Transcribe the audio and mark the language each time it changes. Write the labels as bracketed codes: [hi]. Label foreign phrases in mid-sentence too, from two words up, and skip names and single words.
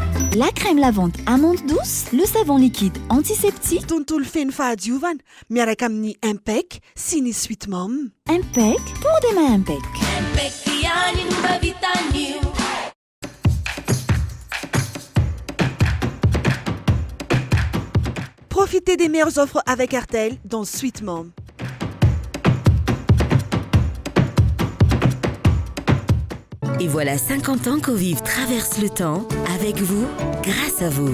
[fr] La crème lavante amande douce, le savon liquide antiseptique. [mg] Tontolo feno fahadiovana miaraka amin'ny Impec sy ny Sweet Mom. [fr] Impec pour des mains Impec. Profitez des meilleures offres avec RTL dans Sweet Mom. Et voilà 50 ans qu'Eau Vive traverse le temps, avec vous, grâce à vous.